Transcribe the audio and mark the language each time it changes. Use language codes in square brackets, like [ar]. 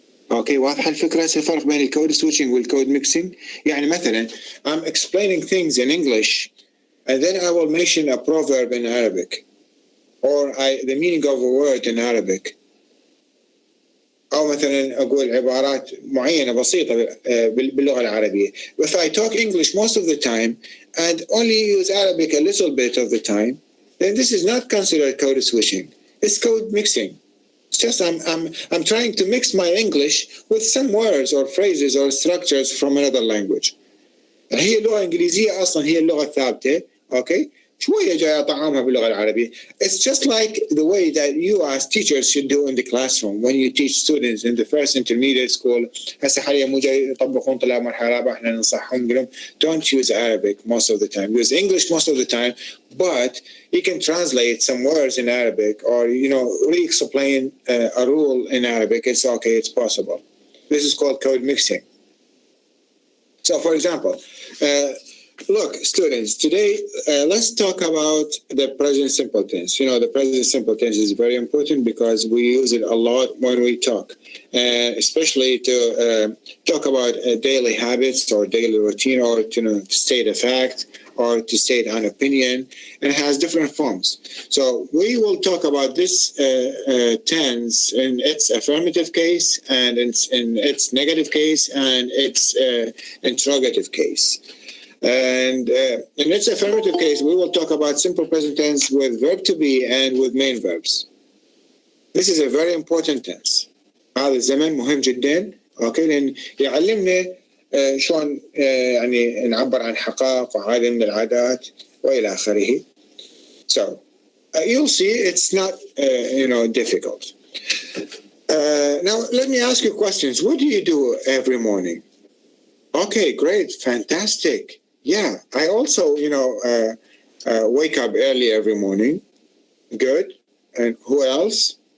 [ar] اوكي، واضحة الفكرة؟ الفرق بين الكود switching والكود mixing. [en] يعني مثلا I'm explaining things in English and then I will mention a proverb in Arabic or the meaning of a word in Arabic. [ar] أو مثلا أقول عبارات معينة بسيطة باللغة العربية. [en] If I talk English most of the time and only use Arabic a little bit of the time, then this is not considered code switching. It's code mixing. It's just I'm trying to mix my English with some words or phrases or structures from another language. [ar] هي اللغة الإنجليزية أصلا هي اللغة الثابتة. Okay, شوية جاي طعامها باللغة العربية. [en] It's just like the way that you as teachers should do in the classroom when you teach students in the first intermediate school. [ar] هسه حاليا مو جاي يطبقون طلاب مرحلة رابعة، احنا ننصحهم نقول لهم [en] don't use Arabic most of the time. Use English most of the time, but you can translate some words in Arabic or re-explain a rule in Arabic. It's okay, it's possible. This is called code mixing. So, for example, look, students, today let's talk about the present simple tense. The present simple tense is very important because we use it a lot when we talk, especially to talk about daily habits or daily routine, or to state a fact or to state an opinion, and it has different forms. So we will talk about this tense in its affirmative case and in its negative case and its interrogative case. And in its affirmative case, we will talk about simple present tense with verb to be and with main verbs. This is a very important tense. [ar] هذا الزمن مهم جدا، اوكي، لأن يعلمنا شلون يعني نعبر عن حقائق وعادة من العادات وإلى آخره. [en] So you'll see it's not difficult. Now let me ask you questions. What do you do every morning? Okay, great, fantastic. Yeah, I also wake up early every morning. Good. And who else?